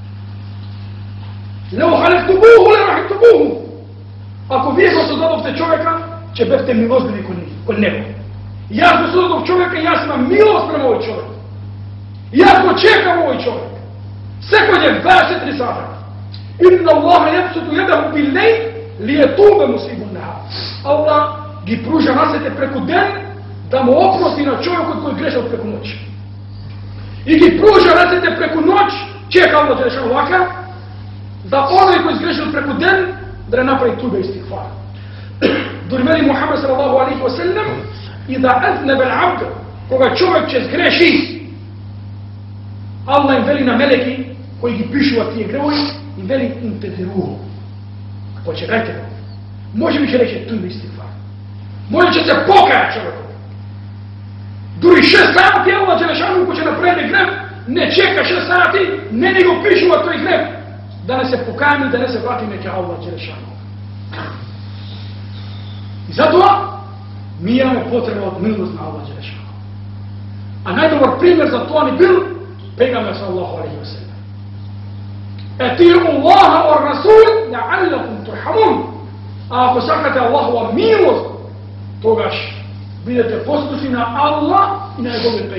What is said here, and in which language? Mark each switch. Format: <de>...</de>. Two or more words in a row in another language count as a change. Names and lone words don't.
<ar>لو خلقتموه، لرحمتموه.</ar> <mk>Ако вие го создадовте човека, ќе бевте милостливи кон него. Јас го создадов човека и јас имам милост према овој човек. Јас го чекам овој човек. Секој ден 24 сата.</mk> <ar>إن الله يبسط يده بالليل ليتوب مسيء النهار.</ar> <mk>Аллах ги пружа рацете преку ден да му опрости на човекот кој грешал преку ноќ. И ги пружа рацете преку ноќ, чека Аллах Джелешану вака, да оној кој сгрешил преку ден да не направи</mk> <ar>توبة استغفار.</ar> <mk>Дури вели Мухамед</mk> <ar>صلى الله عليه وسلم: "إذا أذنب العبد",</ar> <mk>кога човек ќе сгреши, Аллах им вели на мелеки кои ги пишуваат тие гревови, им вели: "Интезируху", почекајте го. Може би ќе рече</mk> <ar>توبة استغفار.</ar> <mk>Може ќе се покаја човекот. Дури 6 сати Аллах Джелешану кој ќе направи грев, не чека 6 сати, не го пишува тој грев, да не се покајаме, да не се вратиме ке Аллах Джелешану. И затоа ми имаме потреба од милост на Аллах Джелешану. А најдобар пример за тоа ни бил пегамбер</mk> <ar>صلى الله عليه وسلم. أطيعوا الله والرسول لعلكم ترحمون.</ar> <mk>А ако сакате Аллахова милост, тогаш бидете послушни на Аллах и на неговиот</mk>